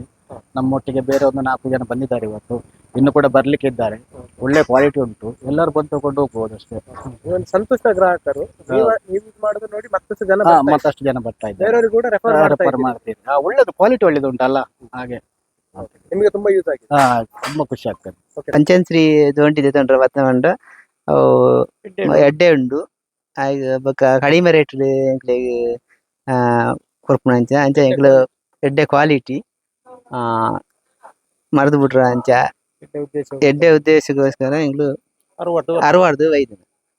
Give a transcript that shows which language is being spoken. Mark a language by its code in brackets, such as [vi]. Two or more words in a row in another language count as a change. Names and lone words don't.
[kn] ನಮ್ಮೊಟ್ಟಿಗೆ ಬೇರೆ ಒಂದು 4 ಜನ ಬಂದಿದ್ದಾರೆ ಇವತ್ತು, ಇನ್ನು ಕೂಡ ಬರ್ಲಿಕ್ಕೆ ಇದ್ದಾರೆ. ಒಳ್ಳೆ ಕ್ವಾಲಿಟಿ ಉಂಟು, ಎಲ್ಲರೂ ಬಂದು ತಗೊಂಡು ಹೋಗ್ಬೋದು ಅಷ್ಟೇ. ಸಂತುಷ್ಟ ಗ್ರಾಹಕರು ನೀವು ಮಾಡೋದು ನೋಡಿ ಮತ್ತಷ್ಟು ಜನ ಮತ್ತಷ್ಟು ಜನ ಬರ್ತಾ ಇದ್ದಾರೆ, ಬೇರೆಯವರು ಕೂಡ ರೆಫರ್ ಮಾಡ್ತೀವಿ. ಒಳ್ಳೇದು ಕ್ವಾಲಿಟಿ ಒಳ್ಳೇದು ಉಂಟಲ್ಲ, ಹಾಗೆ ನಿಮಗೆ ತುಂಬಾ ಯೂಸ್ ಆಗಿದೆ. ತುಂಬಾ ಖುಷಿ ಆಗ್ತದೆ. [tcy] ಪಂಚಶ್ರೀ ದೋಂಟಿದೆ ತೊಂಡ್ರೆ ಬತ್ತಮಂಡು ಅವು ಎಡ್ಡೆ ಉಂಡು ಬೊಕ ಕಡಿಮೆ ರೇಟ್ ಕೊರ್ಪುನ ಅಂಚ ಅಂಚ ಎಂಕ್ಲು ಎಡ್ಡೆ ಕ್ವಾಲಿಟಿ ಮರ್ದು ಬಿಟ್ರ ಅಂಚ ಎಡ್ಡೆ ಉದ್ದೇಶಗೋಸ್ಕರ ಎಂಕ್ಲು ಅರವಾರ್ದು ಒಯ್ದು.